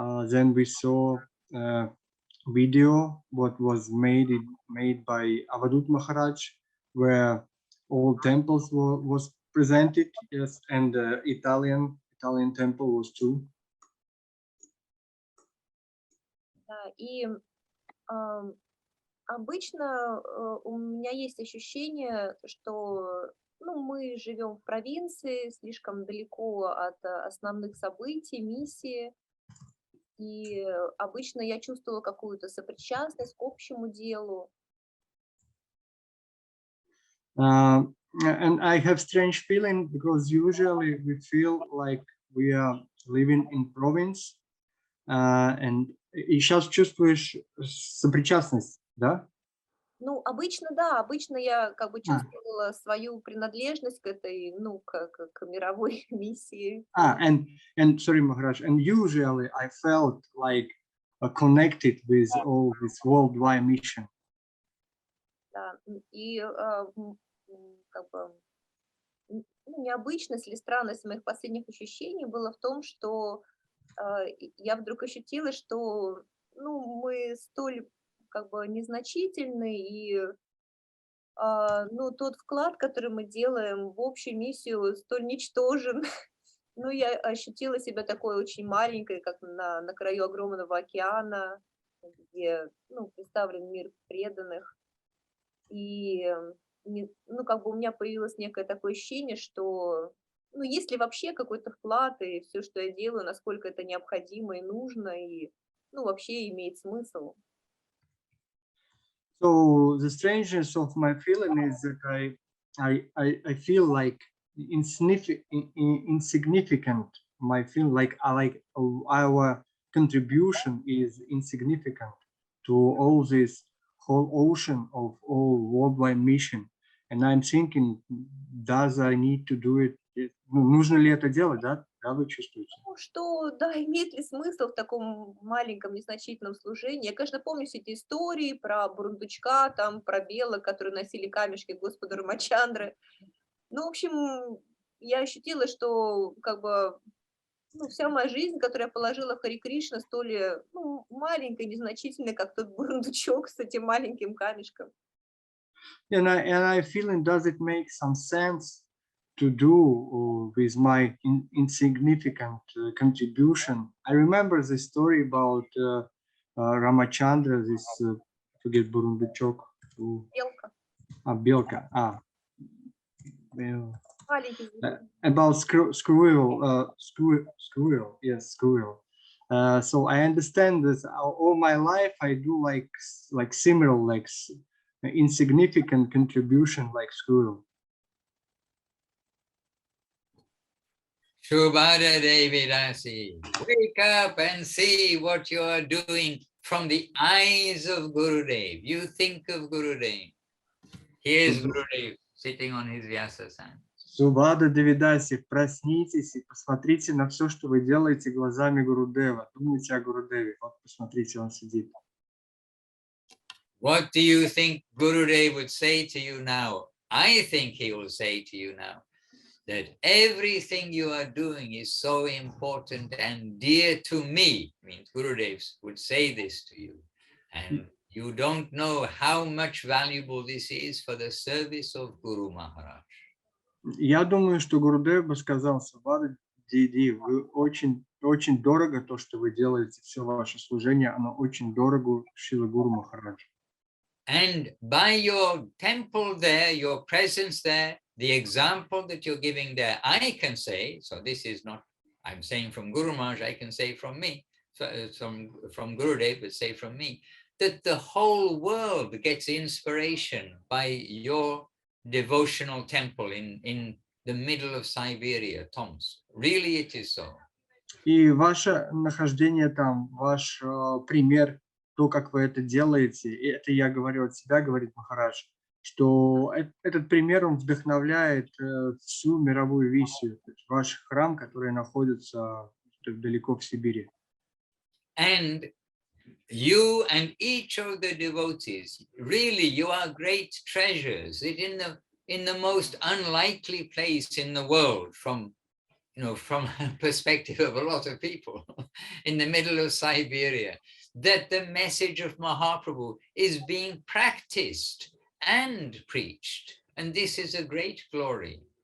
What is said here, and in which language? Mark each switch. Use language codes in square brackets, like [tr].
[en] Then we saw a video what was made by Avadut Maharaj, where all temples was presented, yes, and the Italian temple was too. [ru] И обычно у меня есть ощущение, что мы живем в провинции, слишком далеко от основных событий, миссии, и обычно я чувствовала какую-то сопричастность к общему делу. [en] And I have strange feeling, because usually we feel like we are living in province, and [ru] и сейчас чувствуешь сопричастность, да? Ну, обычно, да, обычно я как бы чувствовала свою принадлежность к этой, к мировой миссии. [en] And sorry, Maharaj, and usually I felt like connected with all this worldwide mission. [ru] Да, и как бы необычность или странность моих последних ощущений была в том, что я вдруг ощутила, что мы столь как бы незначительны, и тот вклад, который мы делаем в общую миссию, столь ничтожен. Я ощутила себя такой очень маленькой, как на краю огромного океана, где представлен мир преданных. И как бы у меня появилось некое такое ощущение, что есть ли вообще какой-то вклад, и все, что я делаю, насколько это необходимо и нужно, и вообще имеет смысл. [en] So the strangeness of my feeling is that I feel like insignificant. My feel like our contribution is insignificant to all this whole ocean of all worldwide mission. And I'm thinking, does I need to do it? [ru] Нужно ли это делать, да? Да, вы чувствуете? Ну, что, да, имеет ли смысл в таком маленьком, незначительном служении? Я, конечно, помню все эти истории про бурундучка, там, про белок, которые носили камешки к Господу Рамачандры. Ну, в общем, я ощутила, что, как бы, ну, вся моя жизнь, которую я положила в Хари Кришна, столь, ну, маленькая, незначительная, как тот бурундучок с этим маленьким камешком. [en] And I feeling, does it make some sense to do with my insignificant contribution? I remember the story about Ramachandra, this forget Burundichok, [ru] Белка. Белка, Маленький зверь. [en] about squirrel, yes, squirrel. So I understand this all my life. I do like similar, like insignificant contribution, like squirrel. Shubhada Devi Rasi, wake up and see what you are doing from the eyes of Gurudev. You think of Gurudev. Here's Gurudev sitting on his Vyasasana. [ru] Субхада Девидаси, проснитесь и посмотрите на все, что вы делаете глазами Гурудева. Думайте о Гурудеве. Вот посмотрите, он сидит. [en] What do you think Gurudev would say to you now? I think he will say to you now that everything you are doing is so important and dear to me. Means Gurudev would say this to you. And you don't know how much valuable this is for the service of Guru Maharaj. [ru] Я думаю, что Гурудев бы сказал: Субхада Диди, вы очень дорого то, что вы делаете, все ваше служение, оно очень дорого Шрила Гуру Махараджа. [en] And by your temple there, your presence there, the example that you're giving there, I can say, so this is not, I'm saying from Guru Maharaj, I can say from me, from Gurudev, but say from me, that the whole world gets inspiration by your devotional temple in the middle of Siberia, Tomsk. Really it is so. [ru] И ваше нахождение там, ваш пример, то, как вы это делаете, и это я говорю от себя, говорит Махарадж, что этот пример, он вдохновляет всю мировую висию, ваш храм, который находится далеко в Сибири. [en] And you and each of the devotees, really, you are great treasures. That in the most unlikely place in the world, from a perspective of a lot of people, in the middle of Siberia, that the message of Mahaprabhu is being practiced and preached, and this is a great glory.